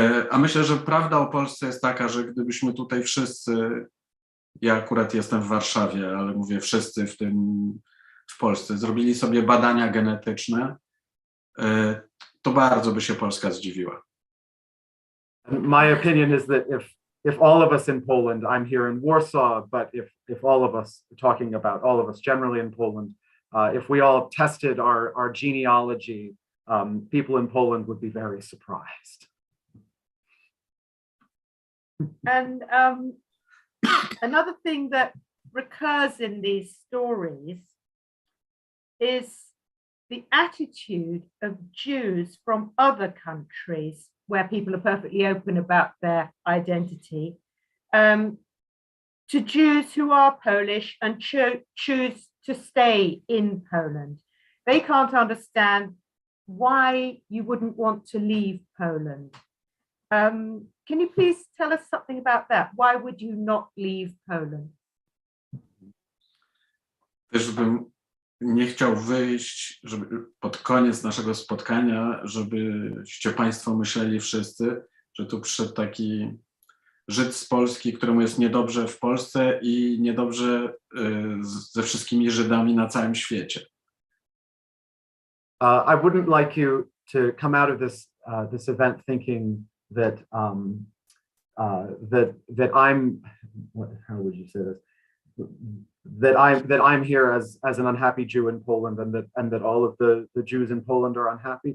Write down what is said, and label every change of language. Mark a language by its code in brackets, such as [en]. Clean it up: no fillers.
[pl] A myślę, że prawda o Polsce jest taka, że gdybyśmy tutaj wszyscy, ja akurat jestem w Warszawie, ale mówię wszyscy w Polsce, zrobili sobie badania genetyczne, to bardzo by się Polska zdziwiła. [en] My opinion is that if all of us in Poland, I'm here in Warsaw, but if all of us, talking about all of us generally in Poland, if we all tested our genealogy, people in Poland would be very surprised. And another thing that recurs in these stories is the attitude of Jews from other countries where people are perfectly open about their identity, to Jews who are Polish and choose to stay in Poland. they can't understand why you wouldn't want to leave Poland. Can you please tell us something about that? Why would you not leave Poland? [pl] Też bym nie chciał wyjść, żeby pod koniec naszego spotkania, żebyście Państwo myśleli wszyscy, że tu przyszedł taki Żyd z Polski, któremu jest niedobrze w Polsce i niedobrze ze wszystkimi Żydami na całym świecie. [en] I wouldn't like you to come out of this event thinking that that I'm how would you say this? That I'm here as an unhappy Jew in Poland, and that all of the Jews in Poland are unhappy.